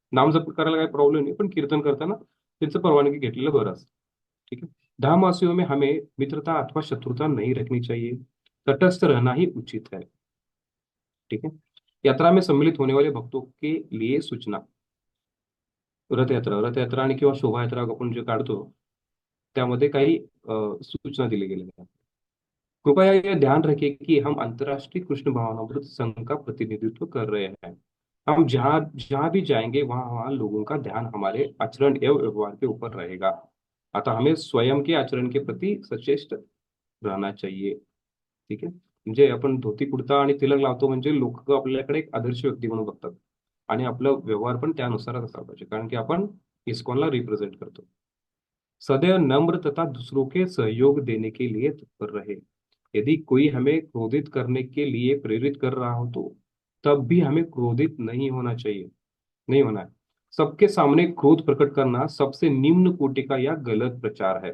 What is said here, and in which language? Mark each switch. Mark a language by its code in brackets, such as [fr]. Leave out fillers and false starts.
[mr] नाम जप करायला काही प्रॉब्लेम नाही, पण कीर्तन करताना त्यांचं परवानगी घेतलेलं बरं असतं. [hi] ठीक है. धामवासियों में हमें मित्रता अथवा शत्रुता नहीं रखनी चाहिए. तटस्थ रहना ही उचित है. ठीक है. यात्रा में सम्मिलित होने वाले भक्तों के लिए सूचना. [mr] रथयात्रा आणि किंवा शोभायात्रा आपण जे काढतो त्यामध्ये काही सूचना दिली गेलेल्या आहेत. [hi] कृपया यह ध्यान रखें कि हम अंतर्राष्ट्रीय कृष्ण भावनामृत संघ का प्रतिनिधित्व कर रहे हैं. हम जहाँ जहाँ भी जाएंगे वहाँ वहाँ लोगों का ध्यान हमारे आचरण एवं व्यवहार के ऊपर रहेगा. आता हमें स्वयं के आचरण के प्रति सचेष्ट रहना चाहिए. [mr] ठीक आहे. म्हणजे आपण धोती कुर्ता आणि तिलक लावतो म्हणजे लोक आपल्याकडे एक आदर्श व्यक्ती म्हणून बघतात आणि आपला व्यवहार पण त्यानुसारच असायला पाहिजे, कारण की आपण इस्कॉनला रिप्रेझेंट करतो. [hi] सदैव नम्र तथा दूसरों के सहयोग देने के लिए तत्पर रहे. यदि कोई हमें क्रोधित करने के लिए प्रेरित कर रहा हो तो तब भी हमें क्रोधित नहीं होना चाहिए, नहीं होना है. सबके सामने क्रोध प्रकट करना सबसे निम्न कोटि का यह गलत प्रचार है.